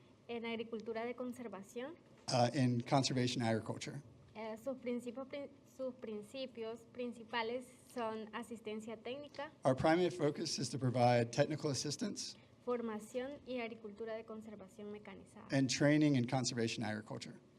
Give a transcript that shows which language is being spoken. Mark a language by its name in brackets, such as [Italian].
[Spanish] en agricultura de conservación. [English] in conservation agriculture. [Spanish] Sus principios principales son asistencia técnica, [English] Our primary focus is to provide technical assistance [Spanish] formación y agricultura de conservación mecanizada. [English] and training in conservation agriculture.